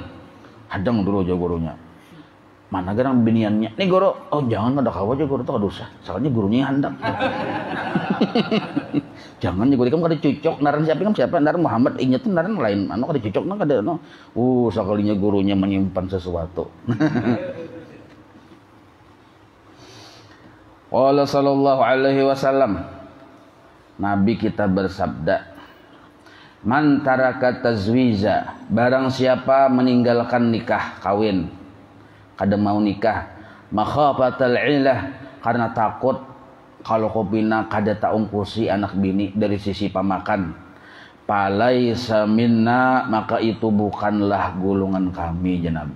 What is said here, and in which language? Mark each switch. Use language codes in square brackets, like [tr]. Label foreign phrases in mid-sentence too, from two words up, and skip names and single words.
[bjn] Hadang dulu aja gurunya. Mana garang biniannya nih guru, oh jangan ada kawan aja guru tuh kada usah, soalnya gurunya yang hendak. Jangan juga kamu kada cocok naran siapa naran Muhammad inya tuh naran lain anu kada cocok nang kada no. Sekalinya gurunya menyimpan sesuatu. [ar] قال صلى الله عليه وسلم, [bjn] Nabi kita bersabda, [ar] من ترك التزويج, [bjn] barang siapa meninggalkan nikah kawin, kada mau nikah, [ar] مخافة العيلة, [bjn] karena takut kalau kopina kada taungkusi anak bini dari sisi pamakan, [ar] فليس منا, [bjn] maka itu bukanlah golongan kami ya Nabi.